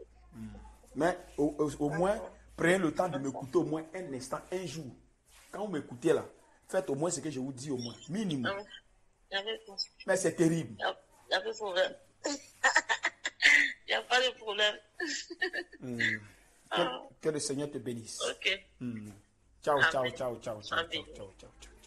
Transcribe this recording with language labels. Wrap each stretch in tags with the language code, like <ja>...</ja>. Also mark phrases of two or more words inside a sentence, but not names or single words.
<fr>Mais au moins, prenez le temps de m'écouter au moins un instant, un jour. Quand vous m'écoutez là, faites au moins ce que je vous dis au moins. Minimum. Mais c'est terrible. Il n'y a pas de problème. Il n'y a pas de problème. Que le Seigneur te bénisse. Ok.</fr> <it>Ciao, ciao, ciao, ciao, ciao, ciao, ciao.</it>